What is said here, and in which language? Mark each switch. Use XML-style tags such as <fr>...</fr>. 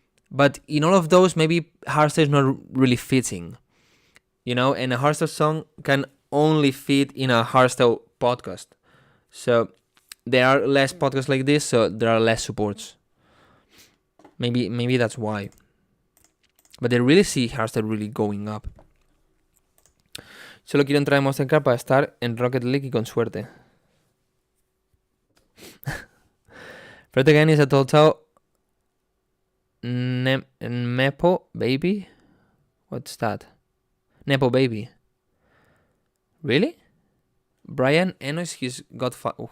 <en>But in all of those, maybe hardstyle is not really fitting, and a hardstyle song can only fit in a hardstyle podcast. So there are less podcasts like this, so there are less supports. Maybe that's why. But I really see hardstyle really going up.</en> <es>Solo quiero entrar en Monster Car para estar en Rocket League y con suerte.</es> <en>Fred Again is a total Nepo baby? What's that? Nepo baby. Really? Brian Eno is his godfather.</en>